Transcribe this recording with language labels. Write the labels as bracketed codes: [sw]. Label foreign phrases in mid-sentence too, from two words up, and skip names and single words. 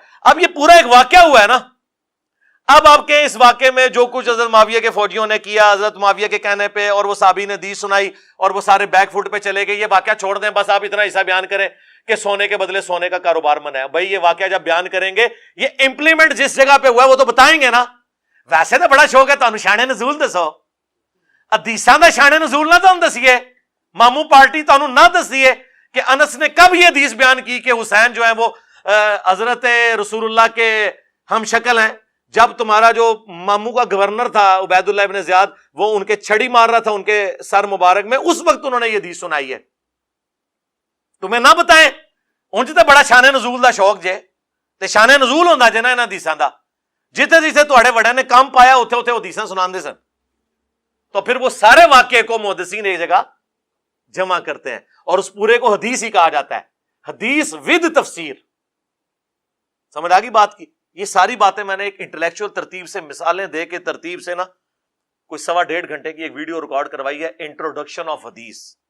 [ur] اب یہ پورا ایک واقعہ ہوا ہے نا. اب آپ کے اس واقعے میں جو کچھ حضرت معاویہ کے فوجیوں نے کیا حضرت معاویہ کے کہنے پہ, اور وہ صحابی نے حدیث سنائی اور وہ سارے [en] back foot [ur] پہ چلے گئے, یہ واقعہ چھوڑ دیں, بس آپ اتنا حصہ بیان کریں کہ سونے کے بدلے سونے کا کاروبار منع ہے. بھائی یہ واقعہ جب بیان کریں گے, یہ امپلیمنٹ جس جگہ پہ ہوا ہے وہ تو بتائیں گے نا. ویسے تو بڑا شوق ہے [pa] تو شان نزول دسو, حدیثاں دا شان نزول نہ تم دسیے, ماموں پارٹی تو نہ دسیے [ur] کہ انس نے کب یہ حدیث بیان کی کہ حسین جو ہے وہ حضرت رسول اللہ کے ہم شکل ہیں. جب تمہارا جو ماموں کا گورنر تھا عبید اللہ ابن زیاد, وہ ان کے چھڑی مار رہا تھا ان کے سر مبارک میں, اس وقت انہوں نے یہ حدیث سنائی ہے. تمہیں نہ بتائیں, [pa] انج تے بڑا شان نزول دا شوق جے, تے شان نزول ہوندا جے نا انہاں حدیثاں دا, جتھے جتھے تہاڈے وڈے نے کام پایا اوتھے اوتھے حدیثاں سناندے سن. [ur] تو پھر وہ سارے واقعے کو محدثین ایک جگہ جمع کرتے ہیں اور اس پورے کو حدیث ہی کہا جاتا ہے, حدیث ود تفسیر. سمجھ آ گئی بات کی؟ یہ ساری باتیں میں نے ایک انٹلیکچوئل ترتیب سے مثالیں دے کے ترتیب سے نا کوئی 1.5 گھنٹے کی ایک ویڈیو ریکارڈ کروائی ہے, [en] introduction of [ur] حدیث.